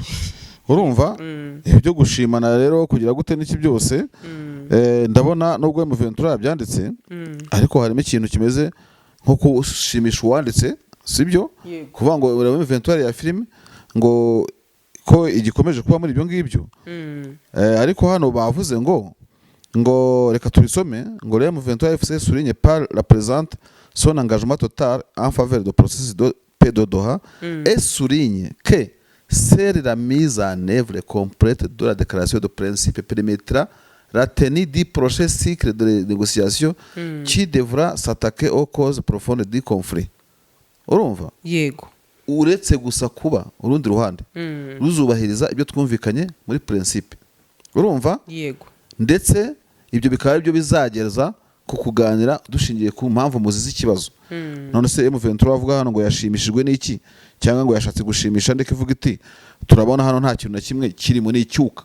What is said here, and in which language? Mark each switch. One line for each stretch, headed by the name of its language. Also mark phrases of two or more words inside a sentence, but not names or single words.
Kinyarwanda: Urumva ibyo gushimana rero kugira gute n'iki byose ndabona nubwo M23 yabyanditse, ariko harimo ikintu kimeze nko kushimisha uwanditse, sibyo? Kuvuga ngo M23 ya filime ngo ko igikomeje kuba muri ibyo ngibyo. Ariko hano bavuze ngo reka tubisome ngo
French: M23 FC souligne par la présente son engagement total en faveur du processus de paix de Doha et souligne que seule la mise en œuvre complète de la déclaration de principe permettra la tenue du prochain cycle de négociation qui devra s'attaquer aux causes profondes du conflit.
Kinyarwanda: Urumva? Yego. Uretse gusa kuba urundi ruhande ruzubahiriza ibyo twumvikanye muri principe. Urumva? Yego. Ndetse ibyo bikaba ari byo bizageza ku kuganira dushingiye ku mpamvu muzizi ikibazo. None se M23 avuga hano ngo yashimishijwe n'iki cyangwa ngo yashatse gushimisha ndeke ivuga iti turabona hano nta kintu na kimwe kiri mu n'icyuka.